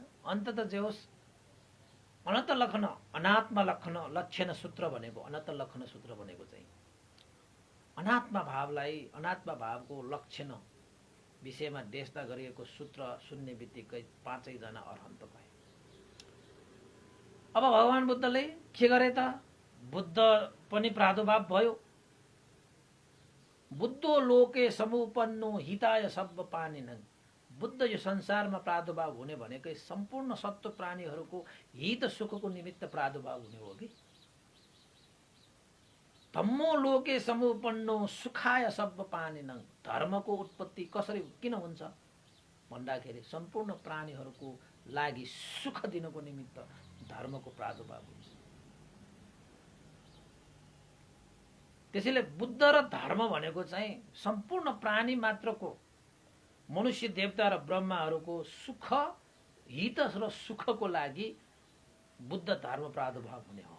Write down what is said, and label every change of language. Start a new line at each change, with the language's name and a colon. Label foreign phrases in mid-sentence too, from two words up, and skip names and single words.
Nepali: अन्तत जे होस् अनन्त लक्षण अनात्मा लक्षण लक्षण सूत्र भनेको अनन्त लक्षण सूत्र भनेको चाहिँ अनात्मा भावलाई अनात्मा भावको लक्षण विषयमा देशना गरिएको सूत्र सुन्ने बित्तिकै 5 जना अरहन्त भए। अब भगवान बुद्धले के गरे त? बुद्ध पनि प्रादुर्भाव भयो।
Pali: बुद्धो लोके समुपन्नो हिताय सब्ब पानिनन्।
Nepali: बुद्ध यो संसारमा प्रादुर्भाव हुने भनेकै सम्पूर्ण सत्व प्राणीहरूको हित सुखको निमित्त प्रादुर्भाव हुने हो कि।
Pali: धम्मो लोके समुपन्नो सुखाय सब्ब पानिनन्।
Nepali: धर्मको उत्पत्ति कसरी किन हुन्छ भन्दाखेरि सम्पूर्ण प्राणीहरूको लागि सुख दिनको निमित्त धर्मको प्रादुर्भाव हुन्छ। त्यसैले बुद्ध र धर्म भनेको चाहिँ सम्पूर्ण प्राणी मात्रको मनुष्य देवता र ब्रह्माहरूको सुख हित र सुखको लागि बुद्ध धर्म प्रादुर्भाव हुने हो।